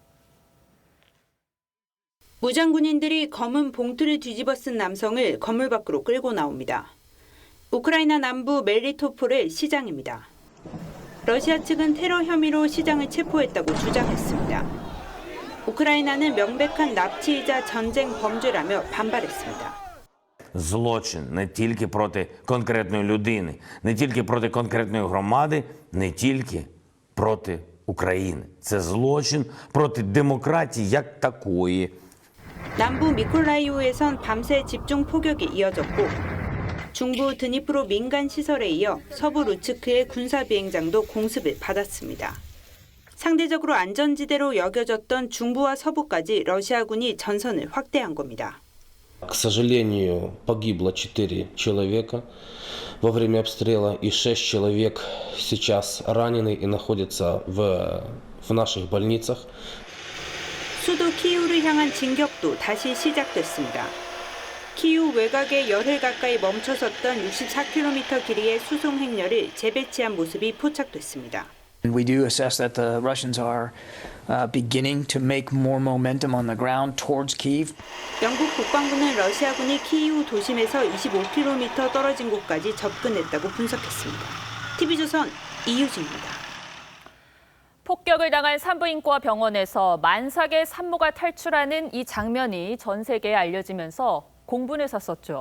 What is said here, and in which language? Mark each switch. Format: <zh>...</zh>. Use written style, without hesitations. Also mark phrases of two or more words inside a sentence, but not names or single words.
<ko>무장군인들이 검은 봉투를 뒤집어 쓴 남성을 건물 밖으로 끌고 나옵니다. 우크라이나 남부 멜리토폴의 시장입니다. 러시아 측은 테러 혐의로 시장을 체포했다고 주장했습니다. 우크라이나는 명백한 납치이자 전쟁 범죄라며 반발했습니다.</ko> <uk>Злочин не тільки проти конкретної людини, не тільки проти конкретної громади, не тільки проти України. Це злочин проти демократії як такої.</uk> <ko>남부 미콜라이우에선 밤새 집중 포격이 이어졌고 중부 드니프로 민간 시설에 이어 서부 루츠크의 군사 비행장도 공습을 받았습니다. 상대적으로 안전지대로 여겨졌던 중부와 서부까지 러시아군이 전선을 확대한 겁니다.</ko> <ru>К сожалению, погибло 4 человека во время обстрела и 6 человек сейчас ранены и находятся в наших больницах.</ru> <ko>수도 키이우를 향한 진격도 다시 시작됐습니다. 키이우 외곽에 열흘 가까이 멈춰섰던 64km 길이의 수송 행렬을 재배치한 모습이 포착됐습니다.</ko> <en>We do assess that the Russians are beginning to make more momentum on the ground towards Kyiv.</en> <ko>영국 국방부는 러시아군이 키이우 도심에서 25km 떨어진 곳까지 접근했다고 분석했습니다. TV조선 이유진입니다. 폭격을 당한 산부인과 병원에서 만삭의 산모가 탈출하는 이 장면이 전 세계에 알려지면서 공분을 샀었죠.</ko>